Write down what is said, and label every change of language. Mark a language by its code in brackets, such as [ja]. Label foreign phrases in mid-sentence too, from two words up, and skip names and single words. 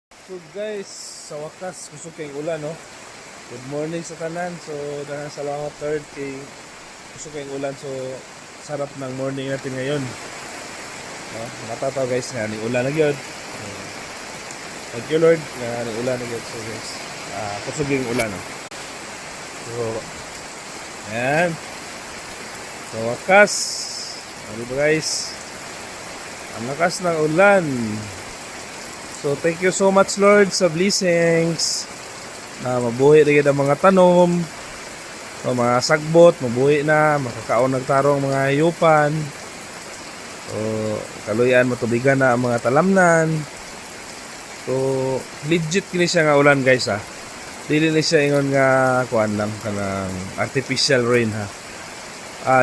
[ceb] So guys, sa wakas kusog kay ulan no. [en] Good morning [ceb] sa tanan. So daghang salamat third kay kusog kay ulan, [tl] so sarap ng morning natin ngayon. [ceb] No, matataw guys nga ni ulan na gyud. [en] Thank you [ceb] Lord nga ni ulan na gyud. So guys, kusog yung ulan no. So ayan. [tl] Sa wakas, ano ba guys? Ang lakas ng ulan. [en] So thank you so much [ceb] Lord sa blessings na mabuhi rin ang mga tanom, so, mga sagbot mabuhi na, makakaon nagtarong mga hayupan, so kaluyan matubigan na ang mga talamnan. So legit kini siya nga ulan guys ha, dili ni siya ingon nga kuan lang kanang [en] artificial rain [ceb] ha.